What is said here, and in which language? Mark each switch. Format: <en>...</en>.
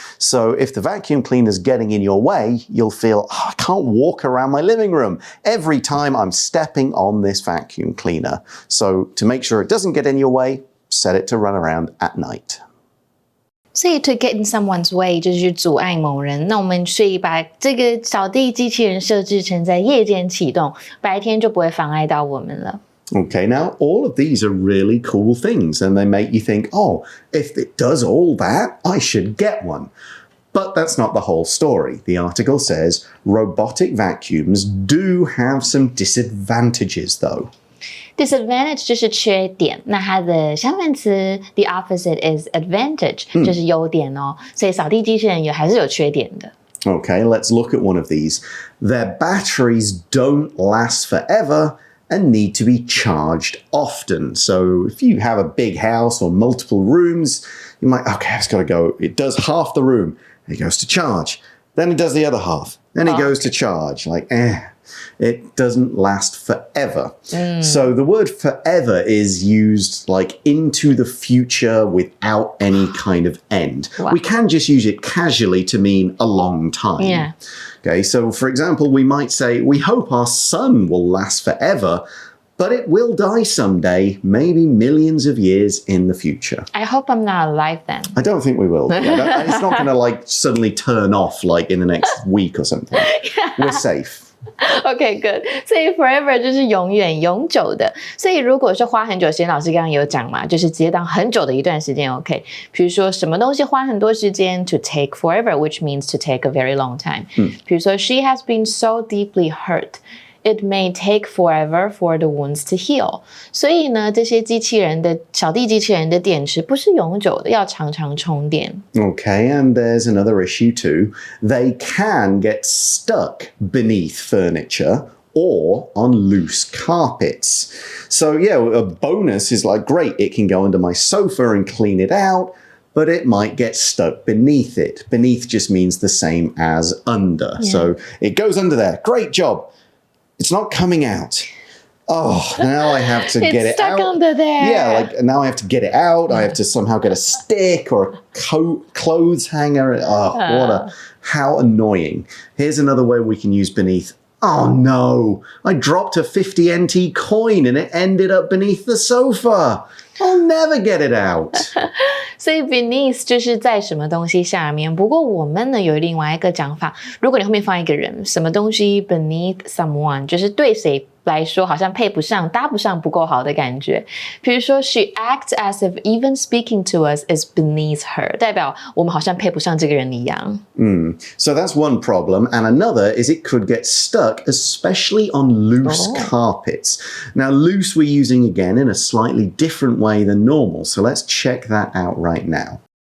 <en>So if the vacuum cleaner's getting in your way, you'll feel, oh, I can't walk around my living room every time I'm stepping on this vacuum cleaner. So to make sure it doesn't get in your way, set it to run around at night.</en> <zh>所以</zh> <en>to get in someone's way</en> <zh>就是去阻碍某人。那我们所以把这个扫地机器人设置成在夜间启动，白天就不会妨碍到我们了。</zh> <en>Okay, now all of these are really cool things and they make you think, oh, if it does all that, I should get one. But that's not the whole story. The article says robotic vacuums do have some disadvantages, though.</en> <zh>Disadvantage 就是缺点，那它的相反词</zh> <en>the opposite is advantage</en> <zh>就是优点哦。所以扫地机器人还是有缺点的。</zh> <en>Okay, let's look at one of these. Their batteries don't last forever and need to be charged often. So if you have a big house or multiple rooms, you might, okay, it's got to go. It does half the room. It goes to charge. Then it does the other half. Then it goes to charge. It doesn't last forever. So the word forever is used like into the future without any kind of end. Wow. We can just use it casually to mean a long time. Yeah. Okay, so for example, we might say, we hope our sun will last forever, but it will die someday, maybe millions of years in the future. I hope I'm not alive then. I don't think we will. It's not going to suddenly turn off in the next week or something. We're safe. Okay, good.</en> <zh>所以 forever 就是永远、永久的。所以如果是花很久时间，老师刚刚有讲嘛，就是直接当很久的一段时间 OK。比如说什么东西花很多时间</zh> <en>to take forever, which means to take a very long time.</en> <zh>比如说</zh> <en>she has been so deeply hurt.It may take forever for the wounds to heal.</en> <zh>所以呢，这些扫地机器人的电池不是永久的，要常常充电。</zh> <en>Okay, and there's another issue too. They can get stuck beneath furniture or on loose carpets. So yeah, a bonus is great, it can go under my sofa and clean it out, but it might get stuck beneath it. Beneath just means the same as under. Yeah. So it goes under there. Great job.It's not coming out. Oh, now I have to get it out. It's stuck under there. Yeah, now I have to get it out. I have to somehow get a stick or a clothes hanger. How annoying. Here's another way we can use beneath. Oh no, I dropped a 50 NT coin and it ended up beneath the sofa. I'll never get it out.</en> <zh>所以 beneath 就是在什么东西下面。不过我们呢有另外一个讲法，如果你后面放一个人，什么东西</zh> <en>beneath someone，</en> <zh>就是对谁来说好像配不上、搭不上、不够好的感觉。比如说</zh> <en>she acts as if even speaking to us is beneath her，</en> <zh>代表我们好像配不上这个人一样。</zh> <en>So that's one problem, and another is it could get stuck, especially on loose carpets. Now, loose we're using again in a slightly different way than normal, so let's check that out right now.</en>